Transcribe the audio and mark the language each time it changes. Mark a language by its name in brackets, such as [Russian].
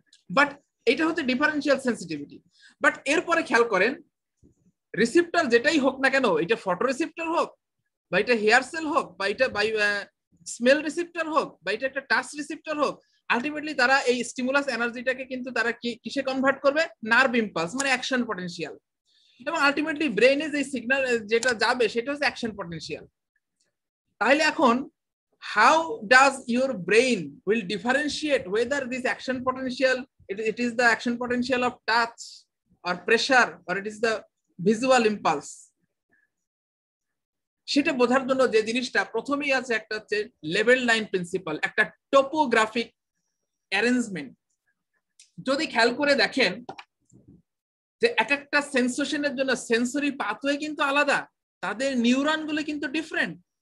[Bangla] But এটা হচ্ছে differential sensitivity. But এরপরে খেয়াল করেন, রিসেপ্টর যেটাই হোক না কেন, এটা ফটো রিসেপ্টর হোক, বা এটা হেয়ার সেল হোক, বা এটা স্মেল রিসেপ্টর হোক, বা এটা একটা টাচ রিসেপ্টর হোক, আলটিমেটলি তারা এই স্টিমুলাস এনার্জিটাকে কিন্তু তারা কিসে কনভার্ট করবে? নার্ভ ইম্পালস, মানে অ্যাকশন পটেনশিয়াল। এবং আলটিমেটলি ব্রেইনে যে সিগন্যাল যেটা যাবে সেটা হচ্ছে অ্যাকশন পটেনশিয়াল। তাহলে এখন [English] how does your brain will differentiate whether this action potential it is the action potential of touch or pressure or it is the visual impulse? [Bangla] সেটা বোঝার জন্য যে জিনিসটা প্রথমেই আছে একটা হচ্ছে লেভেল লাইন প্রিন্সিপাল, একটা টোপোগ্রাফিক অ্যারেঞ্জমেন্ট। যদি খেয়াল করে দেখেন যে এক একটা সেন্সেশনের জন্য সেন্সরি পাথওয়ে কিন্তু আলাদা, তাদের নিউরন গুলো কিন্তু ডিফারেন্ট।